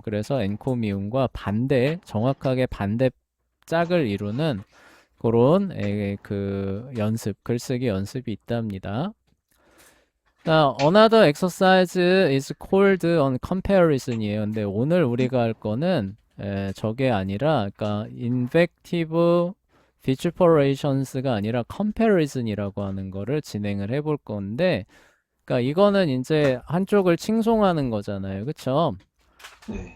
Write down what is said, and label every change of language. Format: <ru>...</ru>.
<ko>그래서 encomium과 반대, 정확하게 반대 짝을 이루는 그런 그 연습, 글쓰기 연습이 있답니다.</ko> <en>another exercise is called on comparison이에요.</en> <ko>근데 오늘 우리가 할 거는 저게 아니라, 그러니까</ko> <en>invective vituperations</en> <ko>가 아니라 comparison이라고 하는 거를 진행을 해볼 건데, 그러니까 이거는 이제 한쪽을 칭송하는 거잖아요, 그쵸? 네.</ko>